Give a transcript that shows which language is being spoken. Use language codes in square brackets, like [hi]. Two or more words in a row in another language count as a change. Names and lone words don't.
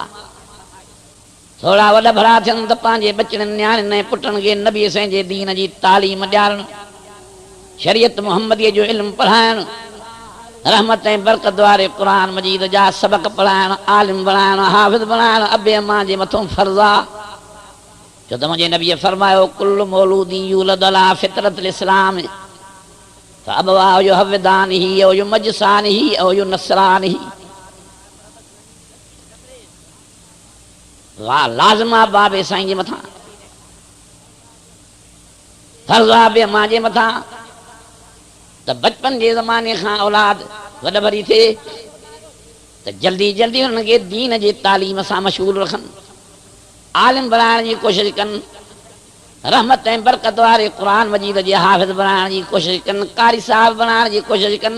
[sd] थोड़ा वॾा भरा थियनि त पंहिंजे बचड़नि नियाणियुनि ऐं पुटनि खे नबी साईं जे दीन जी तालीम ॾियारणु, शरीयत मुहम्मदीअ जो इल्मु पढ़ाइणु, रहमत ऐं बरकत वारे क़ुरान मजीद जा सबक पढ़ाइणु, आलिम बणाइणु, हाफ़िज़ बणाइणु अबे अमा जे मथां फ़र्ज़ आहे। छो त मुंहिंजे नबीअ फरमायो [ar] كل مولود يولد على فطرة الإسلام فأبواه يهودانه أو يمجسانه أو ينصرانه. [sd] वाह लाज़िमा बाबे साईं जे मथां, फर्ज़ अबे अमा जे मथां त बचपन जे ज़माने खां औलाद वॾ भरी थिए त जल्दी जल्दी हुननि खे दीन जे तालीम सां मशगूल रखनि, आलिम बणाइण जी कोशिशि कनि, रहमत ऐं बरकत वारे क़ुरान मजीद जे हाफ़िज़ बणाइण जी कोशिशि कनि, कारी साहिब बणाइण जी कोशिशि कनि।